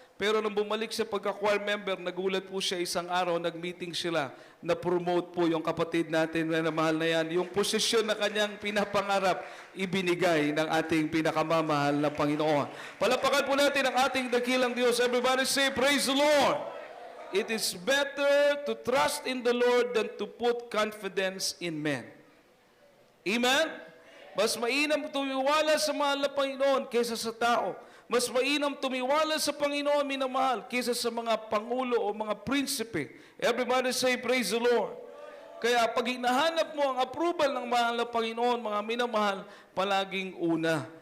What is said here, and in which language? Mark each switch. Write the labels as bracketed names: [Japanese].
[Filipino] Pero nung bumalik siya pagka-choir member, nagulat po siya isang araw, nag-meeting sila, na-promote po yung kapatid natin na mahal na yan. Yung posisyon na kanyang pinapangarap, ibinigay ng ating pinakamamahal na Panginoon. Palapakan po natin ang ating dakilang Diyos. [English] Everybody say, praise the Lord. It is better to trust in the Lord than to put confidence in men. Amen? [Filipino] Mas mainam tumiwala sa mahal na Panginoon kaysa sa tao. Mas mainam tumiwala sa Panginoon, minamahal, kaysa sa mga pangulo o mga prinsipe. [English] Everybody say, praise the Lord. [Filipino] Kaya pag hinahanap mo ang approval ng mahal na Panginoon, mga minamahal, palaging una